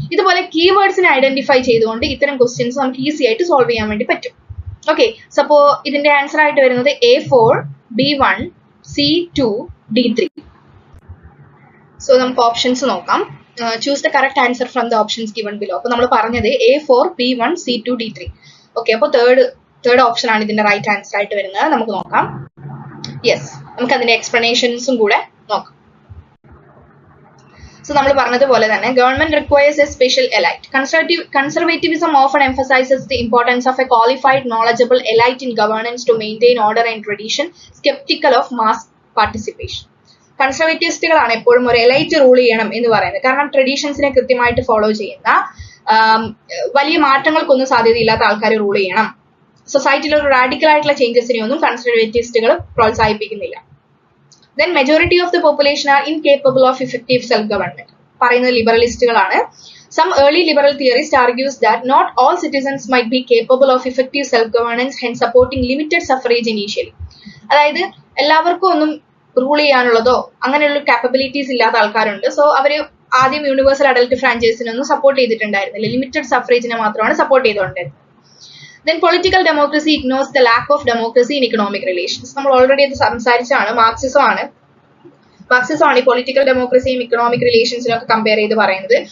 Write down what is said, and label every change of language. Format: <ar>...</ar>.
<ml>ഇതുപോലെ കീവേഡ്സിനെ ഐഡന്റിഫൈ ചെയ്തുകൊണ്ട് ഇത്തരം ക്വസ്റ്റ്യൻസ് നമുക്ക് ഈസി ആയിട്ട് സോൾവ് ചെയ്യാൻ വേണ്ടി പറ്റും. ഓക്കെ, സപ്പോ ഇതിന്റെ ആൻസർ ആയിട്ട് വരുന്നത് A4, B1, C2, D3. So നമുക്ക് ഓപ്ഷൻസ് നോക്കാം.</ml> <en>Choose the correct answer from the options given below.</en> <ml>അപ്പൊ നമ്മൾ പറഞ്ഞത് A4, B1, C2, D3. Okay, അപ്പോൾ തേർഡ് ഓപ്ഷൻ ആണ് ഇതിന്റെ റൈറ്റ് ആൻസർ ആയിട്ട് വരുന്നത്. നമുക്ക് നോക്കാം. യെസ്, നമുക്ക് അതിന്റെ എക്സ്പ്ലനേഷൻസും കൂടെ നോക്കാം. സോ നമ്മൾ പറഞ്ഞതുപോലെ തന്നെ</ml> <en>Government requires a special elite. Conservatism often emphasises the importance of a qualified knowledgeable elite in governance to maintain order and tradition, sceptical of mass participation.</en> <ml>കൺസർവേറ്റിവിസ്റ്റുകളാണ് എപ്പോഴും ഒരു എലൈറ്റ് റൂൾ ചെയ്യണം എന്ന് പറയുന്നത്. കാരണം ട്രഡീഷൻസിനെ കൃത്യമായിട്ട് ഫോളോ ചെയ്യുന്ന, വലിയ മാറ്റങ്ങൾക്കൊന്നും സാധ്യതയില്ലാത്ത ആൾക്കാർ റൂൾ ചെയ്യണം. സൊസൈറ്റിയിൽ ഒരു റാഡിക്കൽ ആയിട്ടുള്ള ചേഞ്ചസിനെ ഒന്നും കൺസർവേറ്റിവിസ്റ്റുകൾ പ്രോത്സാഹിപ്പിക്കുന്നില്ല.</ml> <en>Then majority of the population are incapable of effective self-government.</en> <ml>പറയുന്നത് ലിബറലിസ്റ്റുകളാണ്.</ml> <en>Some early liberal theorists argues that not all citizens might be capable of effective self-governance, hence supporting limited suffrage initially.</en> <ml>അതായത് എല്ലാവർക്കും ഒന്നും rule ചെയ്യാനുള്ളതോ അങ്ങനെയുള്ള capabilities ഇല്ലാത്ത ആൾക്കാരുണ്ട്. So അവര് ആദ്യം universal adult ഫ്രാഞ്ചൈസിനൊന്നും support ചെയ്തിട്ടുണ്ടായിരുന്നില്ല, limited സഫറേജിനെ മാത്രമാണ് സപ്പോർട്ട് ചെയ്തുകൊണ്ടിരുന്നത്.</ml> <en>Then political democracy ignores the lack of democracy in economic relations.</en> <ml>നമ്മൾ ഓൾറെഡി അത് സംസാരിച്ചാണ്. മാർക്സിസം ആണ് ഈ പൊളിറ്റിക്കൽ ഡെമോക്രസിയും ഇക്കണോമിക് റിലേഷൻസിനും ഒക്കെ കമ്പയർ ചെയ്ത് പറയുന്നത്.</ml>